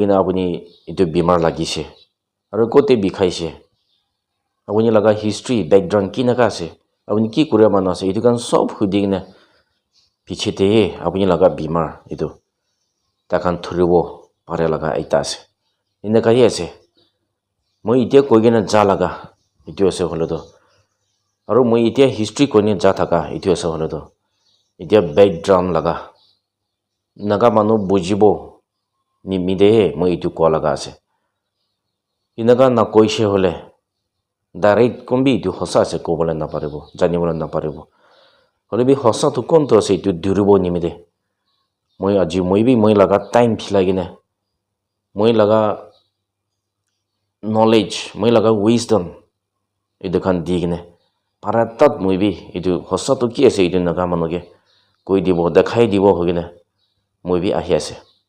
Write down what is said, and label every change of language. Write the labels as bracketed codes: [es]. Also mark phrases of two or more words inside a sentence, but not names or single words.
[nag] কিনে আপুনি এইটো বেমাৰ লাগিছে আৰু ক'তে বিষাইছে আপুনি লগা [en] history background [nag] কেনেকা আছে আপুনি কি কৰা মানুহ আছে এইটো কাৰণে চব সুধি কিনে পিছতেহে আপুনি লগা বেমাৰ এইটো তাখান ধৰিব পাৰে লগা এটা আছে এনেকাই আছে মই এতিয়া কৈ কিনে যা লগা এইটো আছে হ'লেতো আৰু মই এতিয়া হিষ্ট্ৰী কৈ কিনে যা থাকা এইটো আছে হ'লেতো এতিয়া বেকগ্ৰাউণ্ড লগা naga manu bujibo nimide moi itu ko laga ase inaga na koise hole direct kombi itu hosa ase ko bole na paribo janibole na paribo hole bi hosa tu kon to ase itu duribo nimide moi aji moi bi moi laga time philagine moi laga knowledge moi laga wisdom itu kan digine paratat moi bi itu hosa tu ki ase itu naga manu ke koi dibo dekhai dibo hogine moi bi ahi ase